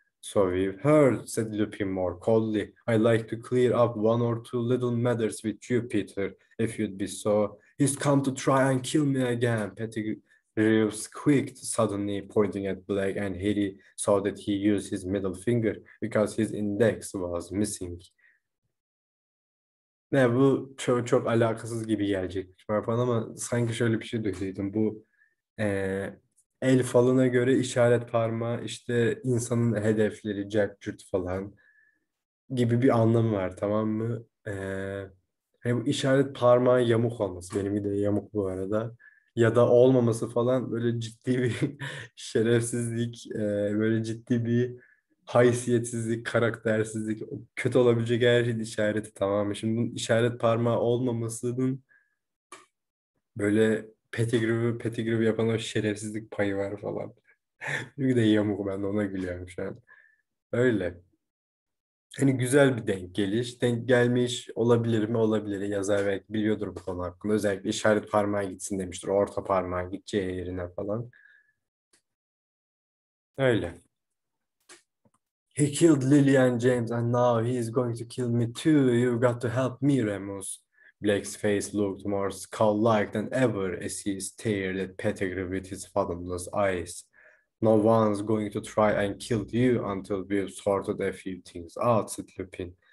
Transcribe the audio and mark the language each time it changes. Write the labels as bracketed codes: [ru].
[en] So we've heard, said Lupin more coldly. I'd like to clear up one or two little matters with you, Peter, if you'd be so. He's come to try and kill me again, Pettigrew squeaked suddenly, pointing at Black, and Harry saw that he used his middle finger because his index was missing. [tr] Ne bu çok alakasız gibi gelecek falan ama sanki şöyle bir şey duydum. Bu el falına göre işaret parmağı işte insanın hedefleri, cart falan gibi bir anlamı var, tamam mı? Hani bu işaret parmağı yamuk olması, benim de yamuk bu arada. Ya da olmaması falan böyle ciddi bir şerefsizlik, böyle ciddi bir haysiyetsizlik, karaktersizlik, kötü olabilecek her şeyin işareti, tamam mı? Şimdi bunun işaret parmağı olmamasının böyle Pettigrew yapan o şerefsizlik payı var falan. Bir de yamuk, ben de ona gülüyorum şu an. Öyle. Hani güzel bir denk geliş. Denk gelmiş olabilir mi? Olabilir. Yazar belki biliyordur bu konu hakkında. Özellikle işaret parmağı gitsin demiştir. Orta parmağı gideceği yerine falan. Öyle. [en] He killed Lily and James and now he is going to kill me too. You've got to help me, Remus. Blake's face looked more skull-like than ever as he stared at Pettigrew with his fathomless eyes. No one's going to try and kill you until we've sorted a few things out, said Lupin.